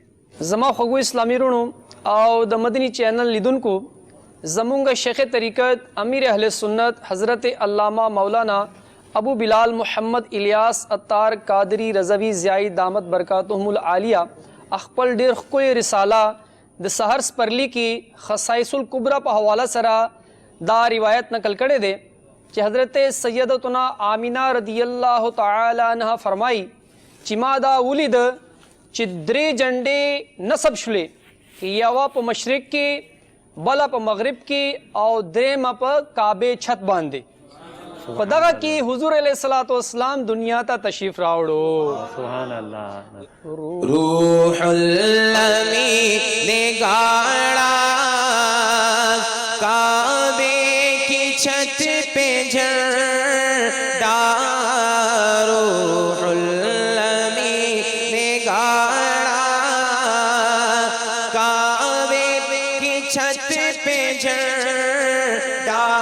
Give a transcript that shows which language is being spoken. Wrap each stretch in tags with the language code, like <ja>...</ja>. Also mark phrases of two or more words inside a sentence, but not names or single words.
<ps>زما خوږو اسلامي وروڼو او د مدني چینل لیدونکو زمونږ شیخ طریقت امیر اهل سنت حضرت علامہ مولانا ابو بلال محمد الیاس اتار قادری رضوی ضیائی</ps> <ar>دامت برکاتهم العالیہ</ar> <ps>خپل ډیر ښکلې رساله د سحر سپرلی کې خصائص الکبرى په حواله سره دا روایت نقل کړی دی چې حضرت سیدتنا آمینہ</ps> <ar>رضی الله تعالی عنها</ar> <ps>فرمایي چې ما دا ولید چې درې جنډې نصب شولې یوه په مشرق کې بله په مغرب کې او درېمه په کعبې چھت باندې په دغه کې حضور</ps> <ar>علیه الصلاۃ والسلام</ar> <ps>دنیا ته تشریف راوړو</ps> <ar>سبحان الله</ar> <ur>روح الامین گاڑا کعبے کی چھت پہ جھنڈا روح الامین گاڑا کعبے کی چھت پہ جھنڈا</ur>